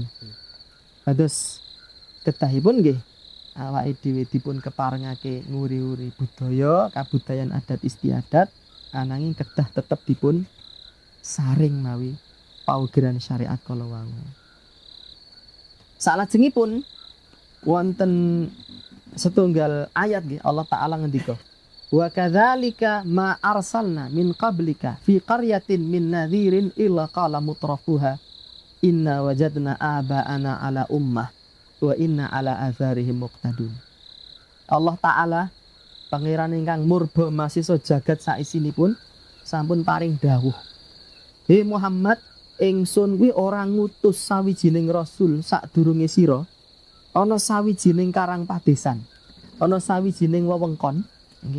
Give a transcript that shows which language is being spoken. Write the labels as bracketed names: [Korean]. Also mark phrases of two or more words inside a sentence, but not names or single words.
[Javanese] Kados kedahipun nggih awake dhewe dipun keparengake nguri-uri budaya, kabudayan adat istiadat, ananging kedah tetep dipun saring mawi paugeran syariat kala wau. Salajengipun wonten setunggal ayat nggih Allah taala ngendika, [Arabic] وكذلك ما أرسلنا من قبلك في قرية من نذير إلا قال مترفوها إنا وجدنا آباءنا على أمة وإنا على آثارهم مقتدون. [Javanese] Allah taala pangeran ingkang murba masisa jagat saisinipun sampun paring dawuh, he Muhammad, ingsun kuwi ora ngutus sawijining rasul sadurunge sira ana sawijining karang padesan, ana sawijining wewengkon nggih.